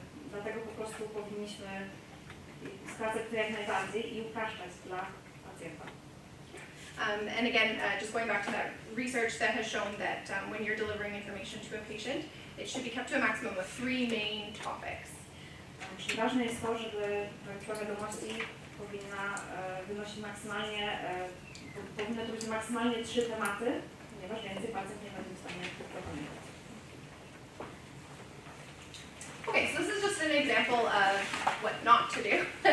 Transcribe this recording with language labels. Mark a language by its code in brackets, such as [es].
[pl] Dlatego po prostu powinniśmy sprawdzać to jak najbardziej i upraszczać dla pacjenta. [en] And again, just going back to that research that has shown that when you're delivering information to a patient, it should be kept to a maximum of 3 main topics. [pl] Czyli ważne jest to, żeby ta wiadomości powinna wynosić maksymalnie, powinno to być maksymalnie 3 tematy, ponieważ więcej pacjent nie będzie w stanie zapamiętać. [en] Okay, so this is just an example of what not to do.